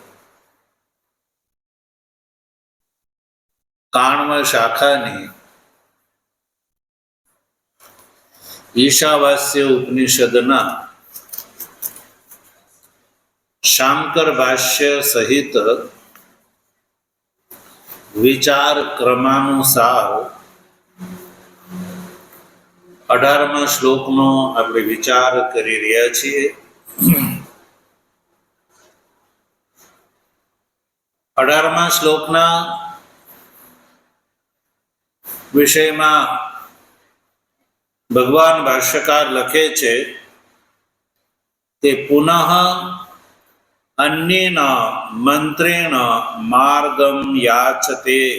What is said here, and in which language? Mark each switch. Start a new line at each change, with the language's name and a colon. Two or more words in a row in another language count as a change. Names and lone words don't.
Gujarati: કાણ્વ શાખાની ઈશાવાસ્ય ઉપનિષદના શાંકર ભાષ્ય સહિત વિચાર ક્રમાનુસાર 18મા શ્લોકનો આપણે વિચાર કરી રહ્યા છીએ। 18મા શ્લોકના વિષયમાં ભગવાન ભાષ્યકાર લખે છે કે
Sanskrit: પુનઃ અન્યેન મંત્રેણ માર્ગમ યાચતે।